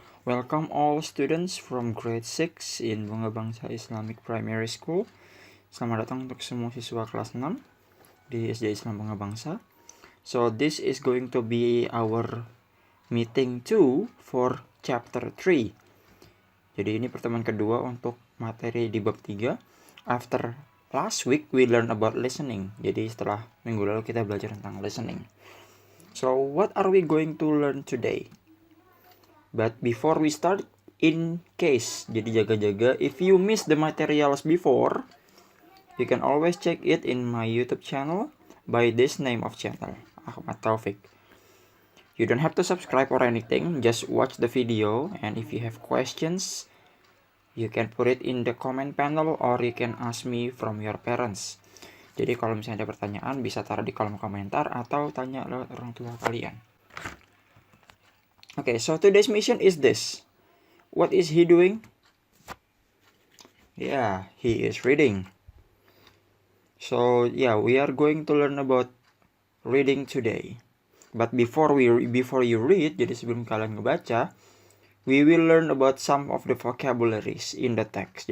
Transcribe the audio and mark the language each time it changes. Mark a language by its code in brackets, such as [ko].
[en] Welcome all students from grade 6 in Bunga Bangsa Islamic Primary School. [id] Selamat datang untuk semua siswa kelas 6 di SD Islam Bunga Bangsa. [en] So this is going to be our meeting 2 for chapter 3. [id] Jadi ini pertemuan kedua untuk materi di bab 3. [en] After last week we learn about listening. [id] Jadi setelah minggu lalu kita belajar tentang listening. [en] So what are we going to learn today? But before we start, in case, [id] jadi jaga-jaga, [en] if you miss the materials before, you can always check it in my YouTube channel by this name of channel, Ahmad Taufik. You don't have to subscribe or anything, just watch the video, and if you have questions, you can put it in the comment panel or you can ask me from your parents. [id] Jadi kalau misalnya ada pertanyaan bisa taruh di kolom komentar atau tanya lewat orang tua kalian. [en] Okay, so today's mission is this. What is he doing? Yeah, he is reading. So yeah, we are going to learn about reading today. But before you read, [id] jadi sebelum kalian ngebaca, [en] we will learn about some of the vocabularies in the text.